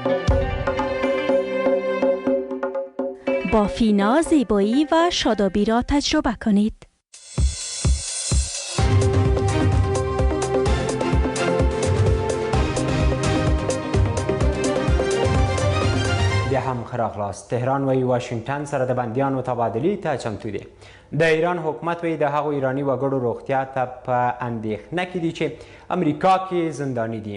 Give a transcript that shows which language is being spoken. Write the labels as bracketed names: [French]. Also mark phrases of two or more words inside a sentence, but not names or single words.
[Persian] با فینا زیبایی و شادابی را تجربه کنید. [Pashto] بیا هم ښه راغلاست. تهران وایي واشنګټن سره د بندیانو تبادلې ته چمتو دی. د ایران حکومت وایي د هغو ایراني وګړو روغتیا ته په اندېښنه کې دي چې امریکا کې زنداني دي.